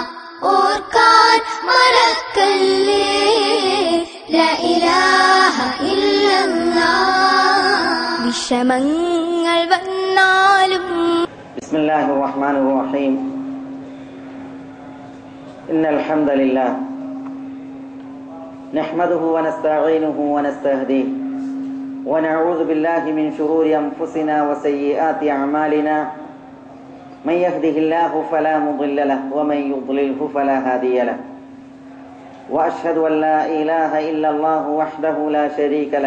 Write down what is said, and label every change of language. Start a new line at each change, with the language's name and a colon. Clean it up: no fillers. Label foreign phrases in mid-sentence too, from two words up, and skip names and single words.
Malayalam: ഓർക്കാൻ മറക്കല്ലേ
Arabic: لا إله إلا الله.
Malayalam: വിഷമങ്ങൾ വന്നാലും
Arabic: بسم الله الرحمن الرحيم. إن الحمد لله نحمده ونستعينه ونستهديه ونعوذ بالله من شرور أنفسنا وسيئات أعمالنا من يهده الله فلا مضل له ومن يضلله فلا هادي له وأشهد أن لا إله إلا الله وحده لا شريك له